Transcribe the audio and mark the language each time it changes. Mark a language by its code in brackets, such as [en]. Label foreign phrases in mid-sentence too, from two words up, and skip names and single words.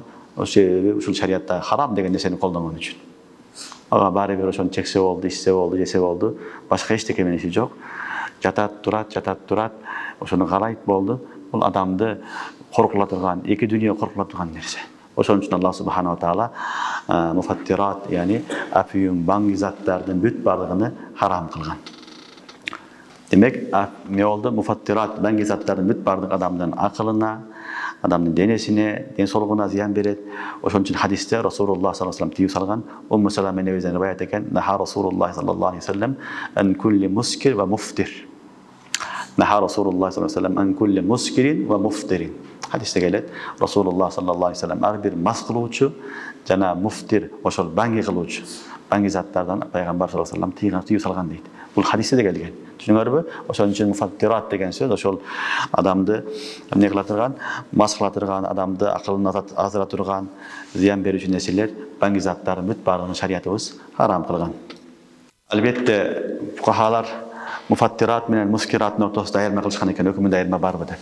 [ky] Ушул шариятта харам деген нерсени колдонгон үчүн. Ага баары бир ошону чексе болду, ичсе болду, жесе болду. Башка эчтеке менен иши жок. Жатат турат. Ошону карайт болду. Бул адамды коркула турган, эки дүйнө коркула турган нерсе. Ошон үчүн Аллах [ar] سبحانه وتعالى [ky] муфаттират, яни афиюм банги заттардын бүт бардыгыны харам кылган. Демек, эмне болду? Муфаттират банги заттардын бүт бардыгы адамдын акылына, адамдын денесине, ден соолугуна зыян берет. Ошон үчүн хадисте Расулуллах [ar] صلى الله عليه وسلم [ky] тыюу салган. Умму Салама небезен риваят экен. [ar] نهى رسول الله صلى الله عليه وسلم عن كل مسكر ومفتر. نهى رسول الله صلى الله عليه وسلم عن كل مسكر ومفتر. [ky] Hadiste келет. Расулуллах [ar] صلى الله عليه وسلم [ky] ар бир мас кылуучу жана муфтир, ошол банги кылуучу, банги заттардан пайгамбар [ar] صلى الله عليه وسلم [ky] тыюу салган дейт. Бул хадисте де келген. Түшүнүңөрбү? Ошон үчүн муфаттират деген сөз ошол адамды эмне кыла турган, мас кыла турган, адамды акылын азыра турган, зыян берүүчү нерселер, банги заттарын бүт бардыгын шариятыбыз харам кылган. Албетте фукахалар муфаттират менен мускираттын ортосунда айырма кылышкан экен, өкүмүндө айырма барбы деп.